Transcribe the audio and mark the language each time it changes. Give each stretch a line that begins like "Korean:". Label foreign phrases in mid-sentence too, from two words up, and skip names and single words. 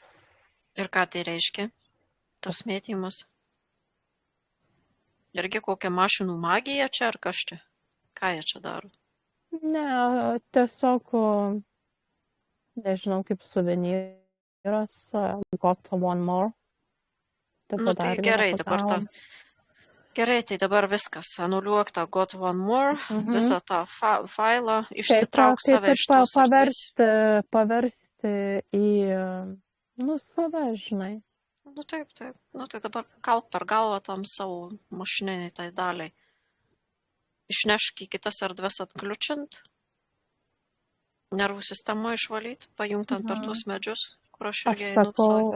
Lithuanian: Ir ką tai reiškia, tas mėtymas? Irgi kokia mašinų magija čia ar kas čia? Ką jie čia daro? Ne, tiesiog, nežinau, kaip suvenyras,
English: got one more.
Lithuanian: Tai gerai, dabar viskas, anuliuok tą
English: got one more,
Lithuanian: visą tą failą, išsitrauk save iš tos erdvės. Paversti į, save, žinai. Taip. Tai dabar kalk per galvą tam savo mašininiai tai daliai. išnešk į kitas erdves atkliučiant, nervų sistemą išvalyti, pajungtant per tuos medžius, kur aš irgi einu visą.